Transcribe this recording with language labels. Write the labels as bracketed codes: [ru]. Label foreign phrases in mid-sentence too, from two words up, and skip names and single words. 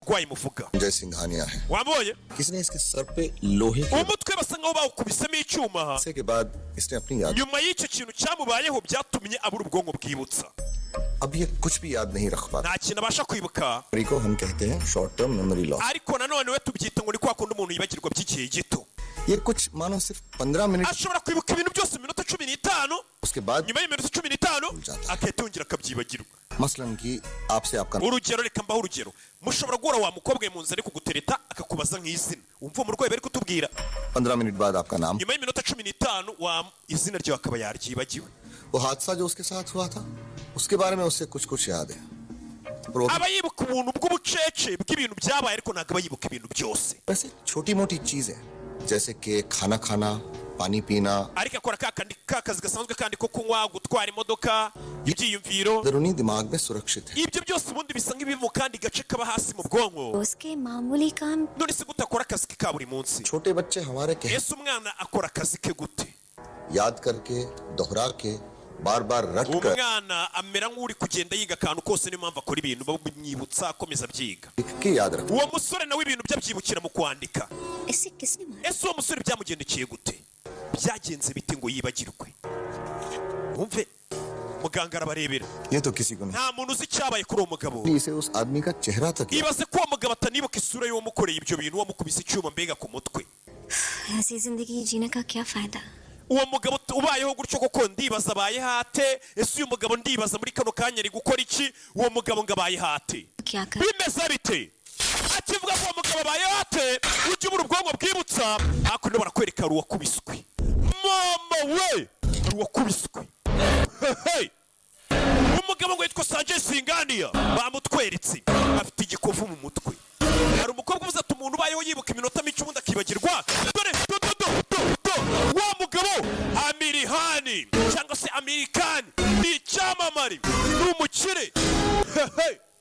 [rw] urwaye muvuga [hi] जय सिंघानिया है [rw] wabonye [hi] किसी ने इसके सर पे लोहे के [rw] umutwe basa nkaho bawukubisemo icyuma [hi] हादसे के बाद इसने अपनी याद [rw] nyuma y'icyo kintu cyamubayeho byatumye abura ubwonko bwibutsa [hi] अब ये कुछ भी याद नहीं रख पाता [rw] nta kintu abasha kwibuka [hi] को हम कहते हैं [en] short term memory loss [rw] ariko nanone we tubyita ngo ni kwa kundi umuntu yibagirwa by'igihe gito [hi] ये कुछ मानो सिर्फ 15 मिनट [rw] ashobora kwibuka ibintu byose mu minota 15 [hi] उसके बाद [rw] nyuma y'iminota 15 agahita yongera akabyibagirwa [hi] मसलन कि आपसे आपका [rw] urugero reka mbaho urugero mushobora guhora wa mukobwa mu nzira ari kugutereta akakubaza nk'izina umva umurwayi bari kutubwira [hi] 15 मिनट बाद आपका नाम [rw] nyuma y'iminota 15 wa izina ryawe akaba yaryibagiwe [hi] वो हादसा जो उसके साथ हुआ था उसके बारे में उससे कुछ कुछ याद है [rw] aba yibuka ubuntu bw'ubucece bw'ibintu byabaye ariko ntabwo aba yibuka ibintu byose [hi] वैसे छोटी मोटी चीजें जैसे कि खाना खाना पानी पीना [rw] ariko akora ka kazi gasanzwe kandi ko kunywa gutwara imodoka ibyiyumviro [hi] अंदरूनी दिमाग में सुरक्षित है [rw] ibyo byose ubundi bisa nk'ibiva mu kandi gace kaba hasi mu bwonko [hi] उसके मामूली काम [rw] none se gute akora akazi ke ka buri munsi [hi] छोटे बच्चे हमारे कह [rw] ese umwana akora akazi ke gute [hi] याद करके दोहरा के बार बार रट कर [rw] umwana amera nk'uri kugenda yiga akantu kose niyo mpamvu akora ibintu bamwibutsa akomeza abyiga [hi] के याद रख [rw] uwo musore nawe ibintu byabyibukira mu kwandika [hi] इसे किसने मारा [rw] ese uwo musore byamugendekeye gute byagenze bite ngo yibagirwe wumve muganga arabarebera [hi] ये तो किसी को नहीं [rw] nta muntu uzi icyabaye kuri uwo mugabo [hi] इसे उस आदमी का चेहरा तक याद। [rw] ibaze ko uwo mugabo atanibuka isura y'uwamukoreye ibyo bintu wamukubise icyuma mbega ku mutwe [hi] ऐसी जिंदगी जीने का क्या फायदा [rw] uwo mugabo ubayeho gutyo koko ndibaza abaye hate ese uyu mugabo ndibaza muri kano kanya ari gukora iki uwo mugabo ngo abaye hate [hi] क्या कर [rw] bimeze bite akivuga ko uwo mugabo abaye hate ujya ubura ubwonko bwibutsa hakuno barakwereka hari uwakubiswe mama we hari uwakubiswe hey. umugabo ngo yitwa Sanchez Singaniya bamutweretse afite igikovu mu mutwe hari umukobwa uvuze ati umuntu ubayeho yibuka iminota mike ubundi akibagirwa dore wa mugabo Amirihani cyangwa se Amerikani ni icyamamare ni umukire hey.